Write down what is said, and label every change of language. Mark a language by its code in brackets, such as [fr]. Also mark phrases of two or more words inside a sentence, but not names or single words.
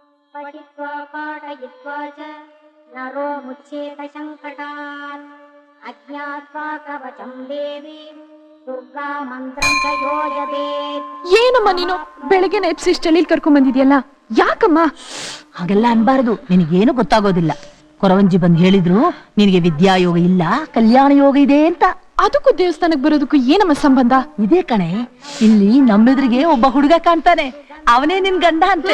[sa] पठित्वा पाठयित्वा च नरो मुच्येत संकटात् अज्ञात्वा कवचं देवी दुर्गा मंत्रं च योजयेत्. [kn] ಏನಮ್ಮ ನೀನು ಬೆಳಗ್ಗೆ ಎಪ್ಸಿಸ್ಟಲ್ಲಿ ಕರ್ಕೊಂಡ್ ಬಂದಿದ್ಯಲ್ಲ, ಯಾಕಮ್ಮ? ಹಾಗೆಲ್ಲ ಅನ್ಬಾರದು, ನಿನಗೇನು ಗೊತ್ತಾಗೋದಿಲ್ಲ. ಕೊರವಂಜಿ ಬಂದು ಹೇಳಿದ್ರು ನಿನಗೆ ವಿದ್ಯಾಯೋಗ ಇಲ್ಲ, ಕಲ್ಯಾಣ ಯೋಗ ಇದೆ ಅಂತ. ಅದಕ್ಕೂ ದೇವಸ್ಥಾನಕ್ಕೆ ಬರೋದಕ್ಕೂ ಏನಮ್ಮ ಸಂಬಂಧ? ಇದೇ ಕಣೆ, ಇಲ್ಲಿ ನಮ್ಮೆದುರಿಗೆ ಒಬ್ಬ ಹುಡುಗ ಕಾಣ್ತಾನೆ, ಅವನೇ ನಿನ್ ಗಂಡ ಅಂತೆ.